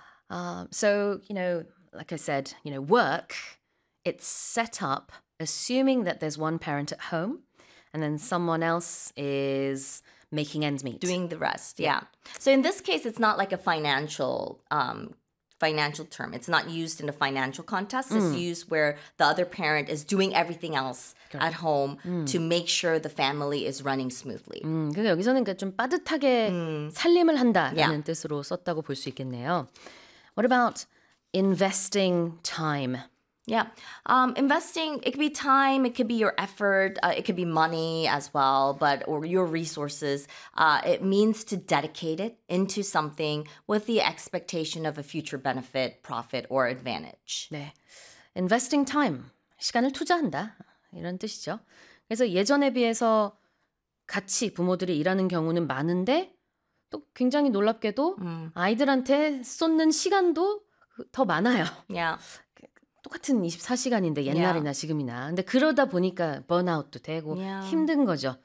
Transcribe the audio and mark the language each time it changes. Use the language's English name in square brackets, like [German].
[English] So, you know, like I said, you know, work, it's set up assuming that there's one parent at home and then someone else is making ends meet. Doing the rest, So in this case, it's not like a financial term. It's not used in a financial context. It's used where the other parent is doing everything else at home to make sure the family is running smoothly. [Korean] 그러니까 여기서는 좀 빠듯하게 살림을 한다라는 뜻으로 썼다고 볼 수 있겠네요. [English] What about investing time? Investing, it could be time, it could be your effort, it could be money as well, but or your resources. It means to dedicate it into something with the expectation of a future benefit, profit, or advantage. [Korean] 네. [English] Investing time, [Korean] 시간을 투자한다, 이런 뜻이죠. 그래서 예전에 비해서 같이 부모들이 일하는 경우는 많은데, 또 굉장히 놀랍게도 아이들한테 쏟는 시간도 더 많아요. [English] Yeah. [Korean] 똑같은 24시간인데 옛날이나 지금이나. 근데 그러다 보니까 번아웃도 되고 힘든 거죠.